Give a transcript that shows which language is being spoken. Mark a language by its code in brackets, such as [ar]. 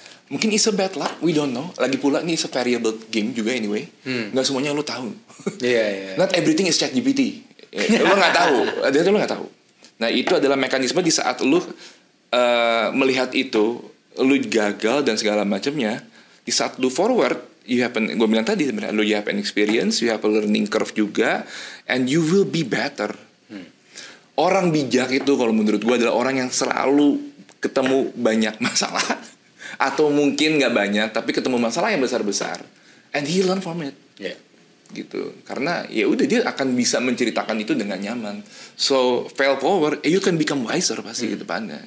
[id] Mungkin [en] is a bad luck, we don't know. [id] Lagi pula ini [en] is a variable game [id] juga [en] anyway. [id] Nggak semuanya lu tahu. [en] Not everything is ChatGPT. [id] Lu nggak tahu, lu nggak tahu. Nah, itu adalah mekanisme di saat lu melihat itu, lu gagal dan segala macamnya. Di saat lu forward, gue bilang tadi sebenarnya, [en] you have an experience, you have a learning curve [id] juga, [en] and you will be better. [id] Orang bijak itu kalau menurut gue adalah orang yang selalu ketemu banyak masalah, atau mungkin nggak banyak, tapi ketemu masalah yang besar-besar, [en] and he learn from it. [id] Gitu, karena ya udah dia akan bisa menceritakan itu dengan nyaman. [en] So fail forward, you can become wiser [id] pasti ke depannya.